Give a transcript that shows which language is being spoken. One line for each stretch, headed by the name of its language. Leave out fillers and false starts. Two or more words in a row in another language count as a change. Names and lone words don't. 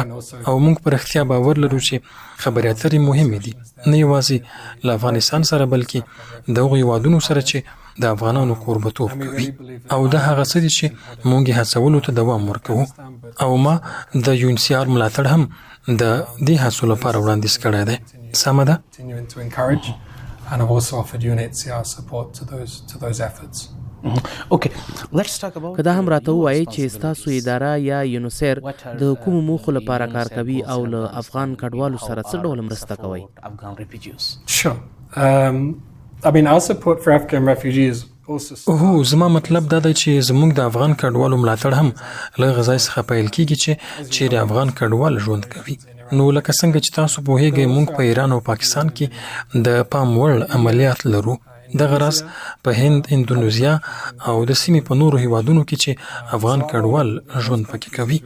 Pashto: او موږ په رښتیا باور لرو چې خبرې اترې مهمې دي، نه یوازې له افغانستان سره بلکې د هغو هیوادونو سره چې د افغانانو کوربتوب کوي. او دا هغه څه دي چې موږ یې هڅولو ته دوام ورکوو. او ما د یونیسیر ملاتړ هم د دې هڅو لپاره وړاندیز کړی دی. سمه ده؟
English: And I've also offered UNHCR support to those efforts.
Pashto: که دا هم راته ووایئ چې ستاسو اداره یا یونیسیر د کومو موخو لپاره کار کوي او له افغان کډوالو سره څه ډول مرسته کوئ؟
English: Sure. I mean, our support for Afghan refugees
Pashto: هو زما مطلب دا دی چې زموږ د افغان کډوالو ملاتړ هم له هغه ځای څخه پیل کیږي چې چیرې افغان کډوال ژوند کوي. نو لکه څنګه چې تاسو پوهیږئ موږ په ایران او پاکستان کې د پام وړ عملیات لرو. دغه راز په هند، اندونیزیا او د سیمې په نورو هیوادونو کې چې افغان کډوال ژوند پکې کوي.